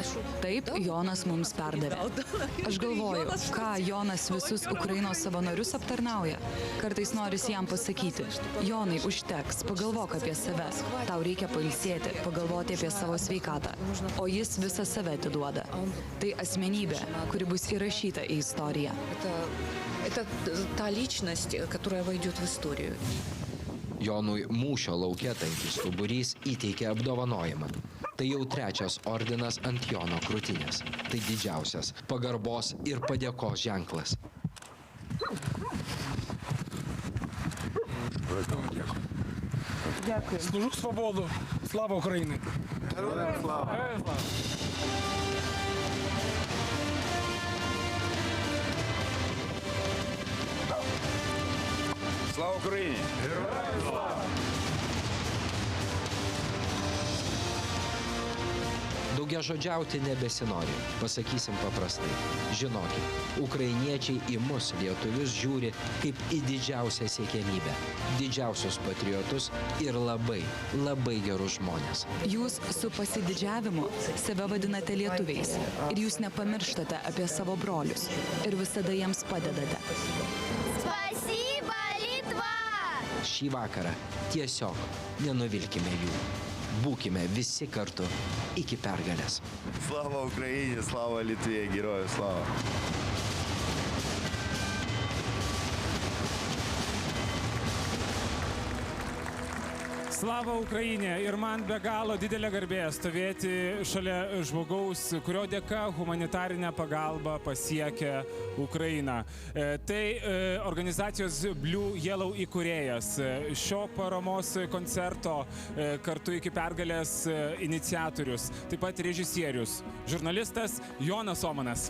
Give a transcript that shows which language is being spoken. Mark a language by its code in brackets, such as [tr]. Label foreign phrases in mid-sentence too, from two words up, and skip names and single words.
[lt] Taip, Jonas mums perdavė. Aš galvoju, ką Jonas visus Ukrainos savanorius aptarnauja. Kartais norisi jam pasakyti, Jonai, užteks, pagalvok apie save. Tau reikia pailsėti, pagalvoti apie savo sveikatą. O jis visą save atiduoda. Tai asmenybė, kuri bus įrašyta į istoriją. [ru] Это та личность, которая войдет в историю. [lt] Jonui mūšio lauke tankistų būrys įteikė apdovanojimą. Tai jau trečias ordinas ant Jono krūtinės. Tai didžiausias pagarbos ir padėkos ženklas. [ru] Служу свободу. [uk] Слава Україні. Слава Україні! [lt] Daugiažodžiauti nebesinori, pasakysim paprastai. Žinokit, ukrainiečiai į mus, lietuvius, žiūri kaip į didžiausią siekiamybę, didžiausius patriotus ir labai, labai gerus žmonės. Jūs su pasididžiavimu save vadinate lietuviais ir jūs nepamirštate apie savo brolius ir visada jiems padedate. [ru] Спасибо, Литва! [lt] Šį vakarą tiesiog nenuvilkime jų. Būkime visi kartu iki pergalės. [uk] Слава Україні, слава Литві, герою слава. Слава Україні [lt] ir man be galo didelė garbė stovėti šalia žmogaus, kurio dėka humanitarinė pagalba pasiekia Ukrainą. Tai organizacijos Blue Yellow įkūrėjas, šio paramos koncerto kartu iki pergalės iniciatorius, taip pat režisierius, žurnalistas Jonas Omanas.